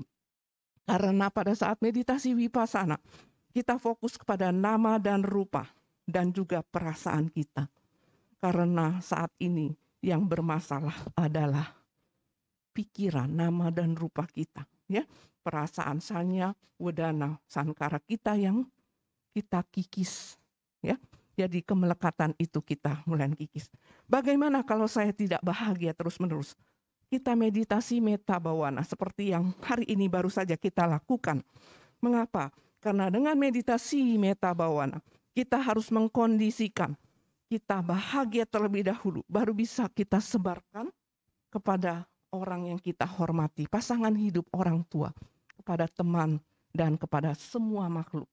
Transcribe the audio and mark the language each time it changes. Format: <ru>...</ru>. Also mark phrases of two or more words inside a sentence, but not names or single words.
<id>Karena pada saat meditasi vipassana kita fokus kepada nama dan rupa dan juga perasaan kita. Karena saat ini yang bermasalah adalah pikiran, nama dan rupa kita, ya. Perasaan</id> <pi>sanya, wedana, sankara</pi> <id>kita yang kita kikis, ya. Jadi kemelekatan itu kita mulai kikis. Bagaimana kalau saya tidak bahagia terus-menerus? Kita meditasi</id> <pi>metta bawana</pi> <id>seperti yang hari ini baru saja kita lakukan. Mengapa? Karena dengan meditasi</id> <pi>metta bawana,</pi> <id>kita harus mengkondisikan kita bahagia terlebih dahulu, baru bisa kita sebarkan kepada orang yang kita hormati, pasangan hidup, orang tua, kepada teman, dan kepada semua makhluk.</id>